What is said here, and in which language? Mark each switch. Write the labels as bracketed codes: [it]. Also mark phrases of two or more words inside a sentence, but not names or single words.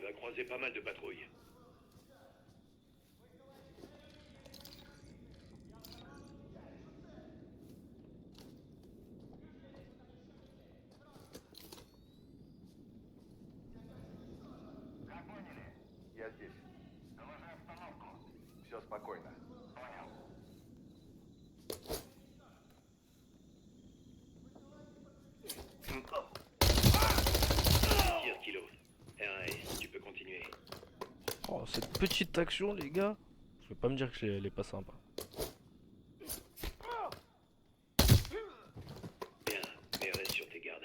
[fr] croisé pas mal de patrouilles. [ru] Как поняли? Я здесь. Доложи обстановку. Все спокойно. Понял. [fr] Tire, Kilo. R.A., tu peux continuer. Oh, cette petite action, les gars. Je vais pas me dire que elle est pas sympa. Bien, mais reste sur tes gardes.